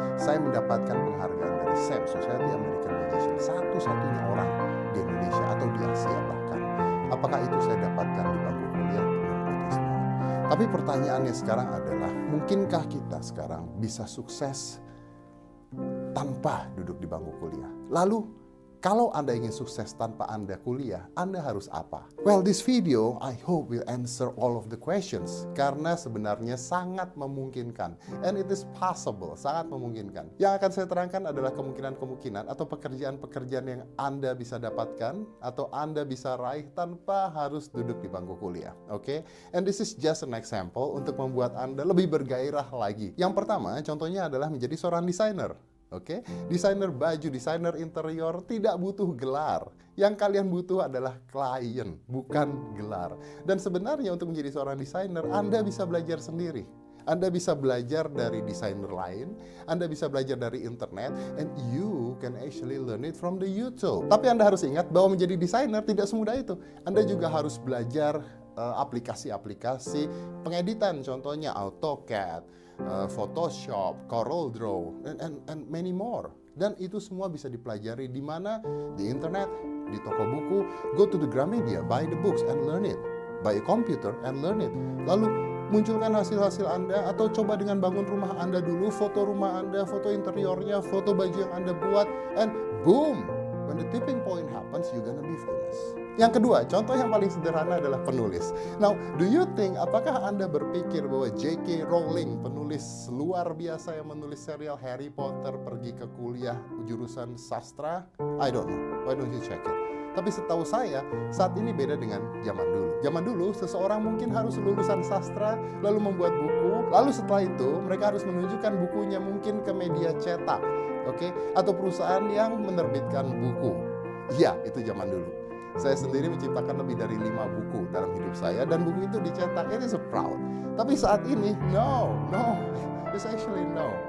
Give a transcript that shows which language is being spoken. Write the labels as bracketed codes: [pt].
[id] Saya mendapatkan penghargaan dari SAM, Society American Magician, satu-satunya orang di Indonesia atau di Asia bahkan. Apakah itu saya dapatkan di bangku kuliah? Tapi pertanyaannya sekarang adalah, mungkinkah kita sekarang bisa sukses tanpa duduk di bangku kuliah? Lalu, kalau Anda ingin sukses tanpa Anda kuliah, Anda harus apa? [en] Well, this video, I hope will answer all of the questions. [id] Karena sebenarnya sangat memungkinkan. [en] And it is possible, [id] sangat memungkinkan. Yang akan saya terangkan adalah kemungkinan-kemungkinan atau pekerjaan-pekerjaan yang Anda bisa dapatkan atau Anda bisa raih tanpa harus duduk di bangku kuliah. Oke? [en] And this is just an example [id] untuk membuat Anda lebih bergairah lagi. Yang pertama, contohnya adalah menjadi seorang desainer. Oke, desainer baju, desainer interior tidak butuh gelar. Yang kalian butuh adalah klien, bukan gelar. Dan sebenarnya untuk menjadi seorang desainer, Anda bisa belajar sendiri. Anda bisa belajar dari desainer lain, Anda bisa belajar dari internet, [en] and you can actually learn it from the YouTube. [id] Tapi Anda harus ingat bahwa menjadi desainer tidak semudah itu. Anda juga harus belajar aplikasi-aplikasi pengeditan, contohnya AutoCAD, Photoshop, CorelDRAW, [en] and many more. [id] Dan itu semua bisa dipelajari di mana? Di internet, di toko buku. [en] Go to the Gramedia, buy the books and learn it. Buy a computer and learn it. [id] Lalu munculkan hasil-hasil Anda, atau coba dengan bangun rumah Anda dulu, foto rumah Anda, foto interiornya, foto baju yang Anda buat, [en] and boom! When the tipping point happens, you're gonna be famous. [id] Yang kedua, contoh yang paling sederhana adalah penulis. [en] Now, do you think, [id] apakah Anda berpikir bahwa J.K. Rowling, penulis luar biasa yang menulis serial Harry Potter, pergi ke kuliah jurusan sastra? [en] I don't know. Why don't you check it? [id] Tapi setahu saya, saat ini beda dengan zaman dulu. Zaman dulu, seseorang mungkin harus lulusan sastra, lalu membuat buku, lalu setelah itu, mereka harus menunjukkan bukunya mungkin ke media cetak, oke? Atau perusahaan yang menerbitkan buku. Ya, itu zaman dulu. Saya sendiri menciptakan lebih dari 5 buku dalam hidup saya, dan buku itu dicetak. [en] It is a proud. [id] Tapi saat ini, [en] no, it's actually no.